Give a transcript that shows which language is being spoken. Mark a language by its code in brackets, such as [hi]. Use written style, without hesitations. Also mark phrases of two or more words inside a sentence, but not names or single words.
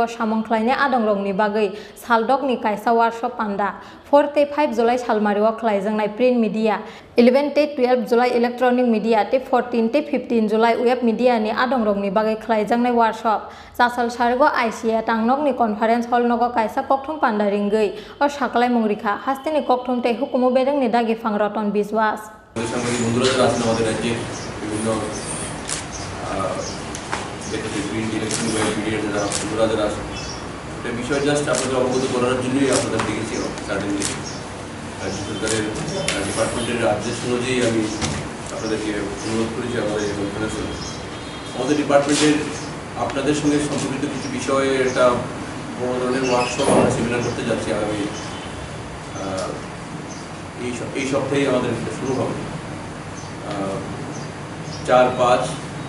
[trp] samang khlaina adongrokni bagai saldokni kaisa workshop panda 4-5 July salmario khlaijangnai [en] print media [trp] 11-12 July [en] electronic media [trp] te 14-15 July [en] web media [trp] ni adongrokni bagai khlaijangnai workshop jasal sargo ICA tangnokni [en] conference hall [trp] nogo kaisa kokthum panda ringgei o saklai mungrikha hasteni kokthum te hukumu bedakni dagi phang Roton Biswas [bn] সাংবাদিক বন্ধুরা যারা আছেন আমাদের রাজ্যে বিভিন্ন [en] print electronic [bn] মিডিয়ার যারা বন্ধুরা যারা আছেন এটা বিষয় জাস্ট আপনাদের অবগত করার জন্যই আপনাদের দেখেছি সার্টেনলি রাজ্য সরকারের ডিপার্টমেন্টের আদেশ অনুযায়ী আমি আপনাদেরকে অনুরোধ করেছি আমাদের এই কনফারেন্সে আমাদের ডিপার্টমেন্টের আপনাদের সঙ্গে সম্পর্কিত কিছু বিষয়ে একটা বড় ধরনের ওয়ার্কশপ আমরা সেমিনার করতে যাচ্ছি আগামী এই সপ্তাহে আমাদের শুরু হবে 4, 5,